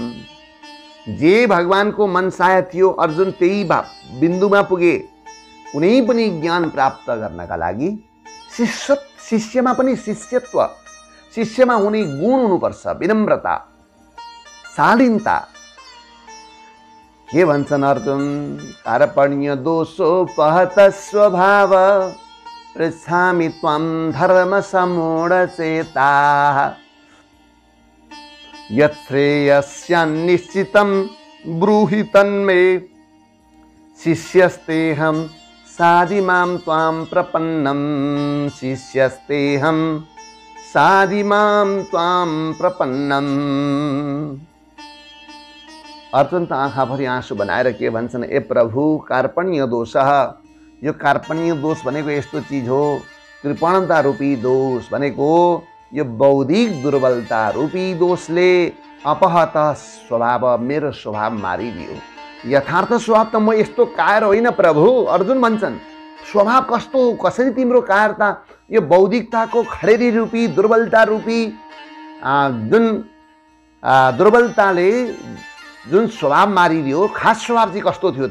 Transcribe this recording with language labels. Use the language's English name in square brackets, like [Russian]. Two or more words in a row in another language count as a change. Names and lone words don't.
[Nepali] जे भगवानको मनसाय थियो अर्जुन त्यही बिन्दुमा पुगे। कुनै पनि ज्ञान प्राप्त गर्नका लागि शिष्यमा पनि शिष्यत्व, शिष्यमा हुने गुण हुनुपर्छ, विनम्रता, शालीनता। के भन्छन् अर्जुन? [Sanskrit] कार्पण्य दोषोपहत स्वभाव पृच्छामि त्वां धर्म समूढचेता यच्छ्रेयस्यान्निश्चितं ब्रूहि तन्मे शिष्यस्तेऽहं साधि मां त्वां प्रपन्नं शिष्यस्तेऽहं साधि मां त्वां प्रपन्नम्। [Nepali] अर्जुन त आँखाभरि आँसु बनाएर के भन्छन्? ए प्रभु, [Sanskrit] कार्पण्य दोषः, [Nepali] यो कार्पण्य दोष भनेको यस्तो चिज हो, कृपणता रूपी दोष भनेको यो बौद्धिक दुर्बलता रूपी दोषले अपहत स्वभाव, मेरो स्वभाव मारिदियो। यथार्थ स्वभाव त म यस्तो कायर होइन प्रभु। अर्जुन भन्छन् स्वभाव कस्तो, कसरी तिम्रो कायरता यो बौद्धिकताको खडेरी रूपी दुर्बलता रूपी जुन दुर्बलताले जुन स्वभाव मारिदियो, खास स्वभाव चाहिँ कस्तो थियो त?